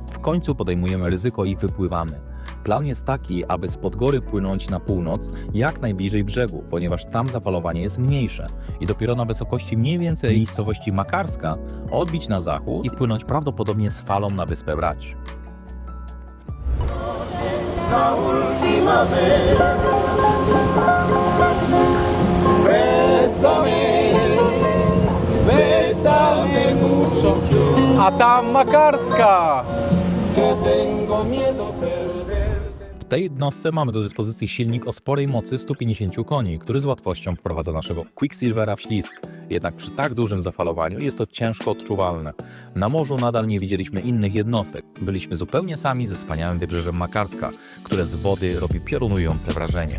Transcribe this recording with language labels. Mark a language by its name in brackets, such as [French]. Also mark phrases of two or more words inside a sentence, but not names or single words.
[Polish] W końcu podejmujemy ryzyko i wypływamy. Plan jest taki, aby z Podgory płynąć na północ jak najbliżej brzegu, ponieważ tam zafalowanie jest mniejsze i dopiero na wysokości mniej więcej miejscowości Makarska odbić na zachód i płynąć prawdopodobnie z falą na wyspę Brać. [Spanish] La última vez. Bésame, bésame mucho, [Polish] A tam Makarska! [Spanish] que tengo miedo perderte. [Polish] W tej jednostce mamy do dyspozycji silnik o sporej mocy 150 koni, który z łatwością wprowadza naszego Quicksilvera w ślizg. Jednak przy tak dużym zafalowaniu jest to ciężko odczuwalne. Na morzu nadal nie widzieliśmy innych jednostek. Byliśmy zupełnie sami ze wspaniałym wybrzeżem Makarska, które z wody robi piorunujące wrażenie.